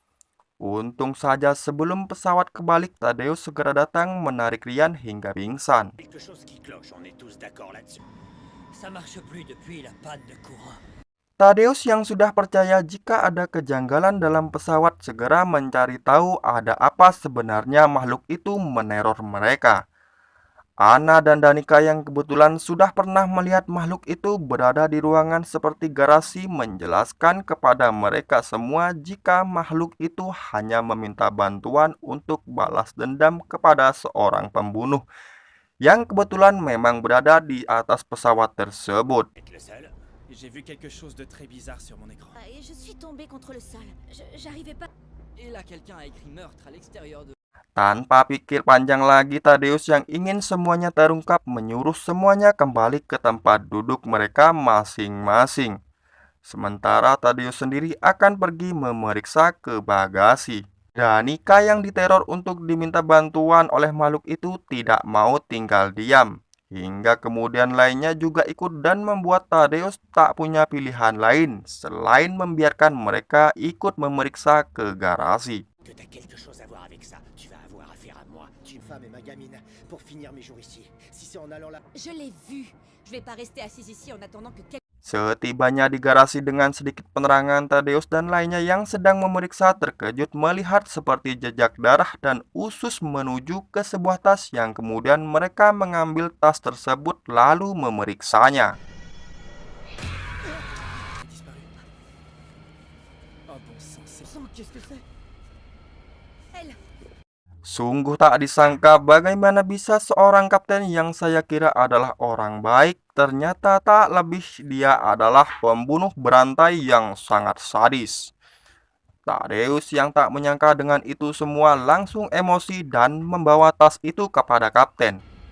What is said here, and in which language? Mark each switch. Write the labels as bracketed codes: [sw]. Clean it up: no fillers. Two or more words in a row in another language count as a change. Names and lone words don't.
[id] Untung saja sebelum pesawat kebalik, Thaddeus segera datang menarik Ryan hingga pingsan. [fr] Quelque chose qui cloche, on est tous d'accord là-dessus. Ça marche plus depuis la panne de courant. [id] Thaddeus yang sudah percaya jika ada kejanggalan dalam pesawat segera mencari tahu ada apa sebenarnya makhluk itu meneror mereka. Anna dan Danica yang kebetulan sudah pernah melihat makhluk itu berada di ruangan seperti garasi menjelaskan kepada mereka semua jika makhluk itu hanya meminta bantuan untuk balas dendam kepada seorang pembunuh yang kebetulan memang berada di atas pesawat tersebut. [fr] Être le seul. J'ai vu quelque chose de très bizarre sur mon écran. Et je suis tombée contre le sol. J'arrivais pas. Et là, quelqu'un a écrit meurtre à l'extérieur de... [id] Tanpa pikir panjang lagi, Thaddeus yang ingin semuanya terungkap menyuruh semuanya kembali ke tempat duduk mereka masing-masing. Sementara Thaddeus sendiri akan pergi memeriksa ke bagasi. Danica yang diteror untuk diminta bantuan oleh makhluk itu tidak mau tinggal diam. Hingga kemudian lainnya juga ikut dan membuat Thaddeus tak punya pilihan lain selain membiarkan mereka ikut memeriksa ke garasi. [fr] Que t'as quelque chose à voir avec ça. Tu vas avoir affaire à moi. Une femme et ma gamine, pour finir mes jours ici. Si c'est en allant là... Je l'ai vu. Je vais pas rester assise ici en attendant que quelqu'un... [id] Setibanya di garasi dengan sedikit penerangan, Thaddeus dan lainnya yang sedang memeriksa terkejut melihat seperti jejak darah dan usus menuju ke sebuah tas yang kemudian mereka mengambil tas tersebut lalu memeriksanya. [fr] Disparu. Oh bon sang, c'est... Qu'est-ce que c'est? Elle. [id] Sungguh tak disangka bagaimana bisa seorang kapten yang saya kira adalah orang baik, ternyata tak lebih dia adalah pembunuh berantai yang sangat sadis. Thaddeus yang tak menyangka dengan itu semua langsung emosi dan membawa tas itu kepada kapten.